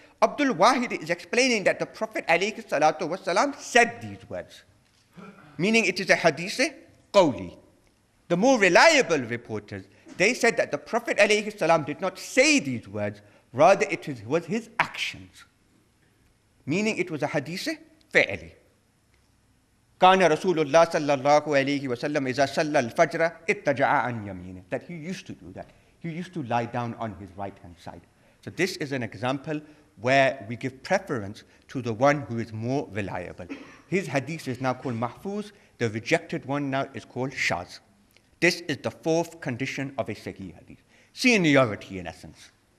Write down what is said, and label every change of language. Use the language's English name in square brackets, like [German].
[English] Abdul Wahid is explaining that the Prophet ﷺ said these words, meaning it is a hadith qawli. The more reliable reporters, they said that the Prophet ﷺ did not say these words, rather it was his actions, meaning it was a hadith fi'li. [Arabic] كان رسول الله صلى الله عليه وسلم إذا صلى الفجر اتجع عن يمينه. [English] That he used to do that. He used to lie down on his right hand side. So this is an example where we give preference to the one who is more reliable. His hadith is now called mahfuz. The rejected one now is called shaz. This is the fourth condition of a sahih hadith. Seniority in essence.